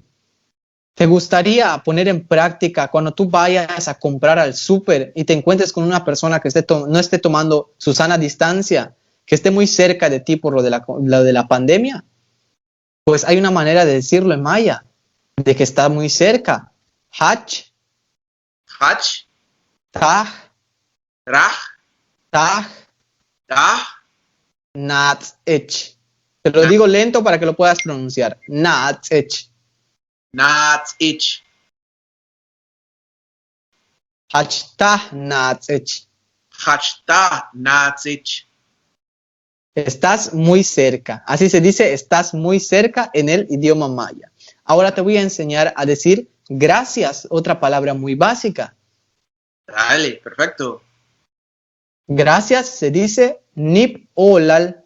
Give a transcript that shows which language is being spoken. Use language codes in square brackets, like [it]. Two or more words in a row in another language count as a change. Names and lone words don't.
[es] ¿Te gustaría poner en práctica cuando tú vayas a comprar al súper y te encuentres con una persona que no esté tomando su sana distancia, que esté muy cerca de ti por lo de la pandemia? Pues hay una manera de decirlo en maya, de que está muy cerca. Hach, Hach. taj, Rach. taj, Tah. natzech. Te lo digo lento para que lo puedas pronunciar. Natzech. Natzich. [yua] Hachtah natzech. Hachtah Natzich. [es] Estás muy cerca. Así se dice, estás muy cerca en el idioma maya. Ahora te voy a enseñar a decir gracias, otra palabra muy básica. Dale, perfecto. Gracias se dice [yua] nip olal.